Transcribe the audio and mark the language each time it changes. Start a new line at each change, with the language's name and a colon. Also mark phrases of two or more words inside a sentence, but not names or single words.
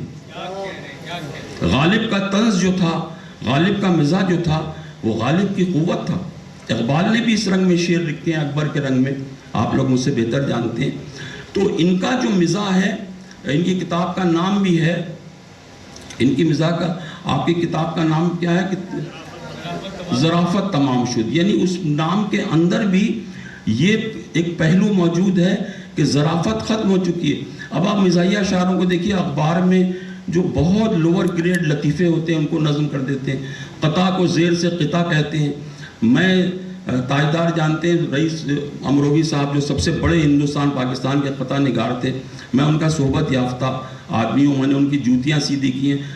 Urdu: غالب کا طنز جو تھا، غالب کا مزاح جو تھا، وہ غالب کی قوت تھا. اقبال نے بھی اس رنگ میں شعر لکھے ہیں، اکبر کے رنگ میں، آپ لوگ مجھ سے بہتر جانتے ہیں. تو ان کا جو مزاح ہے، ان کی کتاب کا نام بھی ہے، ان کی مزاح کا، آپ کی کتاب کا نام کیا ہے؟ ظرافت تمام شد. یعنی اس نام کے اندر بھی یہ ایک پہلو موجود ہے کہ ظرافت ختم ہو چکی ہے. اب آپ مزاحیہ شاعروں کو دیکھیے، اخبار میں جو بہت
English: lower grade
Urdu: لطیفے ہوتے ہیں ان کو نظم کر دیتے ہیں، قطع کو زیر سے قطع کہتے ہیں. میں تاجدار جانتے ہیں رئیس امروہی صاحب، جو سب سے بڑے ہندوستان پاکستان کے قطع نگار تھے، میں ان کا صحبت یافتہ آدمی ہوں، میں نے ان کی جوتیاں سیدھی کی ہیں.